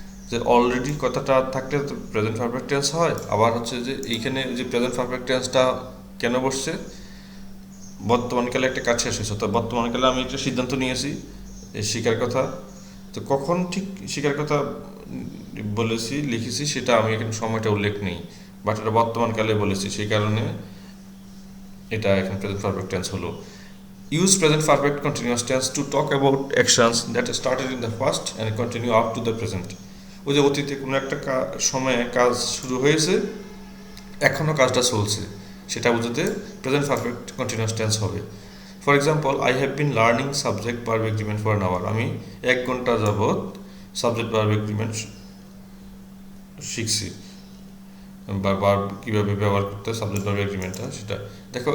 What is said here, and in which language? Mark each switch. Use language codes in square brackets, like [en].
[bn] যে অলরেডি কথাটা থাকলে তো প্রেজেন্ট পারফেক্ট টেন্স হয়। আবার হচ্ছে যে এইখানে যে প্রেজেন্ট পারফেক্ট টেন্সটা কেন বসছে, বর্তমানকালে একটা কাজ শেষ হয়েছে, তো বর্তমানকালে আমি একটা সিদ্ধান্ত নিয়েছি শেখার কথা, তো কখন ঠিক শেখার কথা বলেছি লিখেছি সেটা আমি এখানে সময়টা উল্লেখ নেই, বাট এটা বর্তমানকালে বলেছি, সেই কারণে এটা এখানে প্রেজেন্ট পারফেক্ট টেন্স হলো। [en] Use present perfect continuous tense to talk about actions that started in the past and continue up to the present. [bn] ওই যে অতীতে কোনো একটা সময়ে কাজ শুরু হয়েছে, এখনও কাজটা চলছে, সেটা বোঝাতে প্রেজেন্ট পারফেক্ট কন্টিনিউয়াস টেন্স হবে। For example, [en] I have been learning subject verb agreement for an hour, [bn] আমি 1 ঘন্টা যাবৎ সাবজেক্ট ভার্ব এগ্রিমেন্ট শিখছি, বা ভার্ব কীভাবে ব্যবহার করতে হয় সাবজেক্ট ভার্ব এগ্রিমেন্টটা, সেটা দেখো।